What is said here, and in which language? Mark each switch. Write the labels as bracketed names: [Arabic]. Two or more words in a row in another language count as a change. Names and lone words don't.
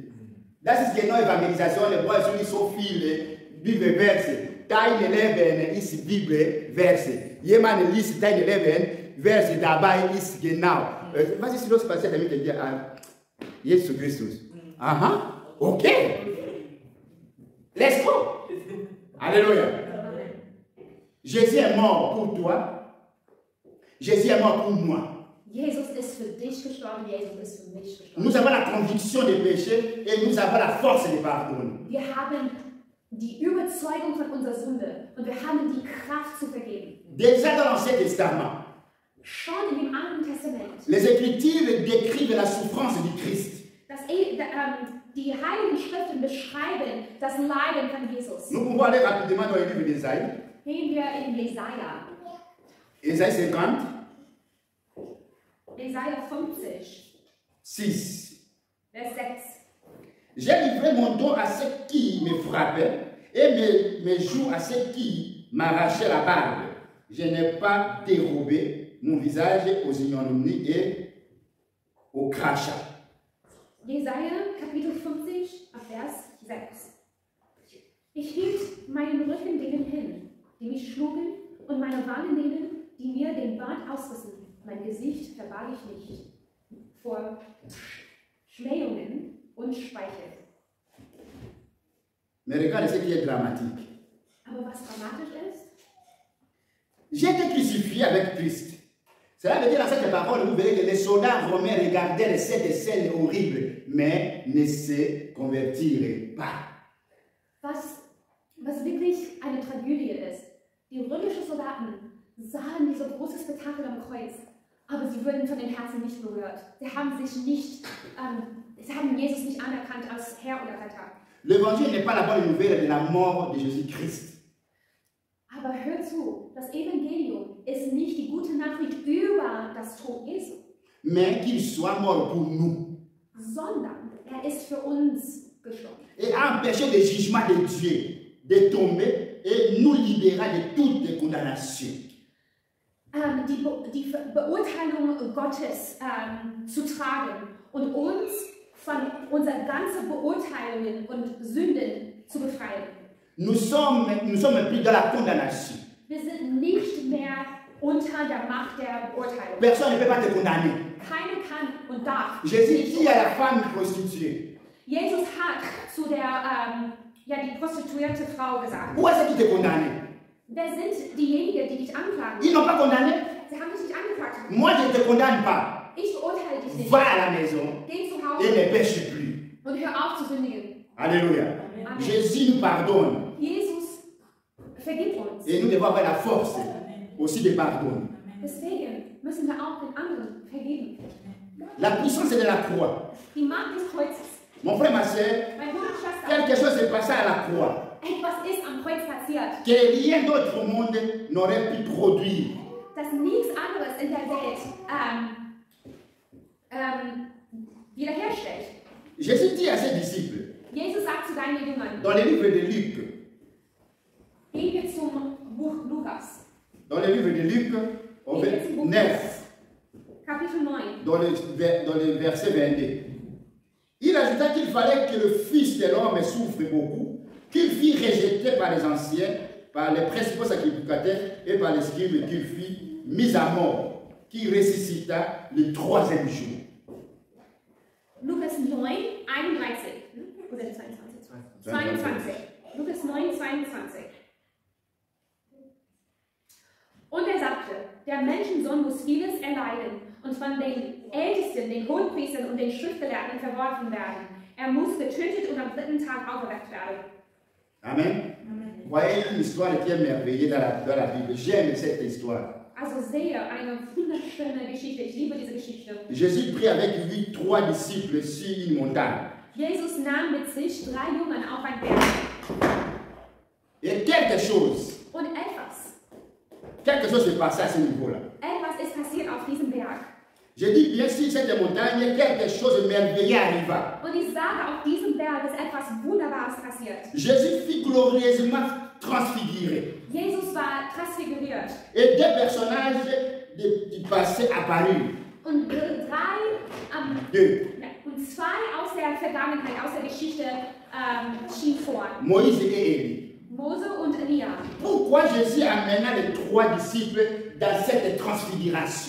[German] Das ist genau Evangelisation, wo es nicht so viele Bibelverse. Dein Leben ist Bibelverse. Jemand liest dein Leben, Verse dabei ist genau. Was ist los passiert mit dir? Jesus Christus. Aha, okay. [English] Let's go. [French] Alléluia. Jésus est mort pour toi. Jésus est mort pour moi. [German] Jesus ist für dich gestorben, Jesus ist für mich gestorben. [French] Nous avons la conviction des péchés et nous avons la force de pardonner. [German] Wir haben die Überzeugung von unserer Sünde und wir haben die Kraft zu vergeben. [French] Déjà dans l'Ancien Testament, [German] Schon in dem Alten Testament. [French] les Écritures décrivent la souffrance du Christ. [German] Die Heiligen Schriften beschreiben das Leiden von Jesus. [French] Nous pouvons aller rapidement dans le livre d'Ésaïe. [German] Gehen wir in Jesaja. [French] Ésaïe 50, [German] Jesaja 50, 6. Vers 6. [French] J'ai livré mon dos à ceux qui me frappaient et mes joues à ceux qui m'arrachaient la barbe. Je n'ai pas dérobé mon visage aux ignominies et au crachat. [German] Jesaja, Kapitel 50, Vers 6. Ich hielt meinen Rücken denen hin, die mich schlugen, und meine Wangen denen, die mir den Bart ausrissen. Mein Gesicht verbarg ich nicht vor Schmähungen und Speichel. [French] Mais regarde ce qui est dramatique. [German] Aber was dramatisch ist? [French] J'ai été crucifié avec Christ. Cela veut dire dans cette parole, vous verrez que les soldats romains regardaient cette scène horrible, mais ne se convertiraient pas. [German] Was wirklich eine Tragödie ist. Die römischen Soldaten sahen dieses große Spektakel am Kreuz, aber sie wurden von den Herzen nicht berührt. Sie haben Jesus nicht anerkannt als Herr oder Retter. [French] L'évangile n'est pas la bonne nouvelle de la mort de Jésus-Christ. [German] Aber hör zu, das Evangelium ist nicht die gute Nachricht über das Tod Jesu, [French] Mais qu'il soit mort pour nous. [German] sondern er ist für uns gestorben. [French] Et a empêché le jugement de Dieu de tomber et nous libéra de toute condamnation. [German] Die Beurteilung Gottes zu tragen und uns von unseren ganzen Beurteilungen und Sünden zu befreien. [French] Nous sommes plus dans la condamnation. [German] Wir sind nicht mehr unter der Macht der Beurteilung. [French] Personne ne peut pas te condamner. [German] Keiner kann und darf. [French] Jésus dit à la femme prostituée, [German] Jesus hat zu der die prostituierte Frau gesagt. [French] où est-ce qui te condamne? [German] Wer sind diejenigen, die dich anklagen? [French] Ils n'ont pas condamné. [German] Sie haben dich nicht angeklagt. [French] Moi, je ne te condamne pas. [German] Ich verurteile dich nicht. [French] Va à la maison [German] Geh zu [French] et [German] Hause [French] ne pêche plus. [German] und hör auf zu sündigen. [French] Alléluia. Amen. Jésus nous pardonne. [German] Jesus vergibt uns. [French] Et nous devons avoir la force aussi de pardonner. [German] Deswegen müssen wir auch den anderen vergeben. [French] La puissance de la croix. [German] Die Macht des Kreuzes. [French] Mon frère, ma soeur, [German] Mein Bruder und Schwester, [French] quelque chose s'est passé à la croix [German] etwas ist am Kreuz passiert, [French] que rien d'autre au monde n'aurait pu produire. [German] das nichts anderes in der Welt wiederherstellt. [French] Jésus dit à ses disciples, [German] Jesus sagt zu deinen Jüngern, [French] dans le livre de Luc, [German] gehen wir zum Buch Lukas, [French] dans le livre de Luc, au 9, [German] Kapitel 9. [French] dans le verset 22, il ajouta qu'il fallait que le Fils de l'homme souffre beaucoup, qu'il fût rejeté par les anciens, par les principaux sacrificateurs et par les scribes, qu'il fût mis à mort, qu'il ressuscita le troisième jour. [German] Lukas 9, 31. Oder 22? 22. Lukas 9, 22. Und er sagte, der Menschensohn muss vieles erleiden und von den Ältesten, den Hohenpriestern und den Schriftgelehrten verworfen werden. Er muss getötet und am dritten Tag auferweckt werden. Amen. [French] Vous voyez une histoire qui est merveilleuse dans la Bible. J'aime cette histoire. [German] Also sehe eine wunderschöne Geschichte. Ich liebe diese Geschichte. [French] Jésus prit avec lui 3 disciples sur une montagne. [German] Jesus nahm mit sich 3 Jungen auf einen Berg. [French] Et quelque chose se passait à ce niveau-là. [German] Etwas ist passiert auf diesem Berg. [French] Je dis bien sur cette montagne, quelque chose de merveilleux arriva. [German] Und ich sage, auf diesem Berg ist etwas Wunderbares passiert. [French] Jésus fut glorieusement transfiguré. [German] Jesus war transfiguriert. [French] Et 2 personnages du passé apparurent. [German] Und 2 aus der Vergangenheit, aus der Geschichte schienen vor. [French] Moïse et Élie. [German] Mose und Elia. [French] Pourquoi Jésus amena les 3 disciples dans cette transfiguration?